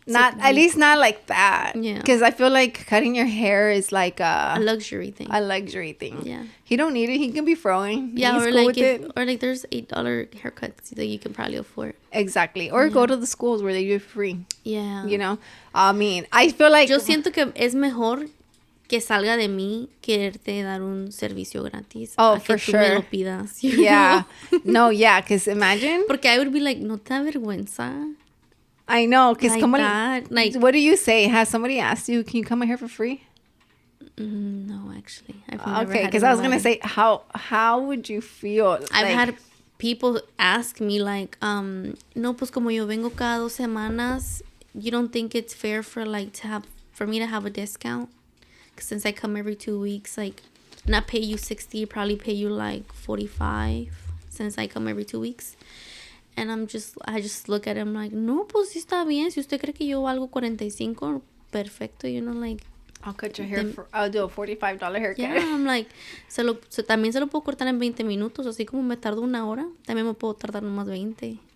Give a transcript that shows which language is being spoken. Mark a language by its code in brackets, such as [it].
[en] Not at least not like that. Yeah. Because I feel like cutting your hair is like a luxury thing. A luxury thing. Yeah. He don't need it. He can be throwing. Yeah, He's or cool like with or like there's $8 haircuts that you can probably afford. Exactly. Or go to the schools where they do it free. Yeah. You know? I mean, I feel like [es] yo siento que es mejor que salga de mí quererte dar un servicio gratis. [en] Oh, for sure. [es] Me lo pidas, [en] yeah. No, yeah, because imagine. [es] Porque [en] I would be like, [es] no te da vergüenza. [en] I know, because like, what do you say? Has somebody asked you, can you come here for free? No, actually. I've never okay, because I was going to say, how would you feel? I've had people ask me like, [es] no, pues como yo vengo cada 2 semanas, [en] you don't think it's fair for me to have a discount? Since I come every 2 weeks, like, not pay you 60, probably pay you like 45 since I come every 2 weeks. And I just look at him like, [es] no, pues sí está bien. Si usted cree que yo valgo 45, perfecto, like. [en] I'll cut your hair I'll do a $45 haircut. Yeah, I'm like, [es] también se lo puedo cortar en 20 minutos, así como me tardo 1 hora, también me puedo tardar nomás 20.